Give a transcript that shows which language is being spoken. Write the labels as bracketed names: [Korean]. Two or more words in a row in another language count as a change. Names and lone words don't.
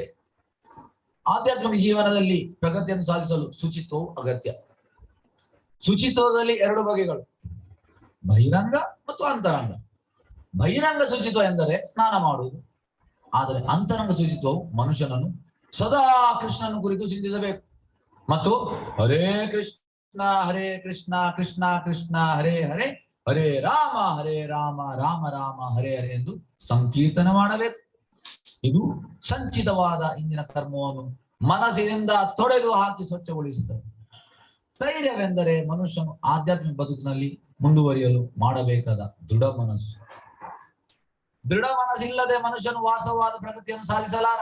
[Kannada] ಆಧ್ಯಾತ್ಮಿಕ ಜೀವನದಲ್ಲಿ ಪ್ರಗತಿಯನ್ನು ಸಾಧಿಸಲು ಶುಚಿತ್ವವು ಅಗತ್ಯ. ಶುಚಿತ್ವದಲ್ಲಿ 2 ಬಗೆಗಳು, ಬಹಿರಂಗ ಮತ್ತು ಅಂತರಂಗ. ಬಹಿರಂಗ ಶುಚಿತ್ವ ಎಂದರೆ ಸ್ನಾನ ಮಾಡುವುದು. ಆದರೆ ಅಂತರಂಗ ಶುಚಿತ್ವವು ಮನುಷ್ಯನನ್ನು ಸದಾ ಕೃಷ್ಣನ ಕುರಿತು ಚಿಂತಿಸಬೇಕು ಮತ್ತು [Sanskrit] ಹರೇ ಕೃಷ್ಣ ಕೃಷ್ಣ ಕೃಷ್ಣ ಹರೇ ಹರೇ, ಹರೇ ರಾಮ ರಾಮ ರಾಮ ಹರೇ ಹರೇ [Kannada] ಎಂದು ಸಂಕೀರ್ತನೆ ಮಾಡಬೇಕು. ಇದು ಸಂಚಿತವಾದ ಇಂದಿನ ಕರ್ಮವನ್ನು ಮನಸ್ಸಿನಿಂದ ತೊಡೆದು ಹಾಕಿ ಸ್ವಚ್ಛಗೊಳಿಸುತ್ತದೆ. ಸ್ಥೈರ್ಯವೆಂದರೆ ಮನುಷ್ಯನು ಆಧ್ಯಾತ್ಮಿಕ ಬದುಕಿನಲ್ಲಿ ಮುಂದುವರಿಯಲು ಮಾಡಬೇಕಾದ ದೃಢ ಮನಸ್ಸು. ದೃಢ ಮನಸ್ಸಿಲ್ಲದೆ ಮನುಷ್ಯನು ವಾಸ್ತವವಾದ ಪ್ರಗತಿಯನ್ನು ಸಾಧಿಸಲಾರ.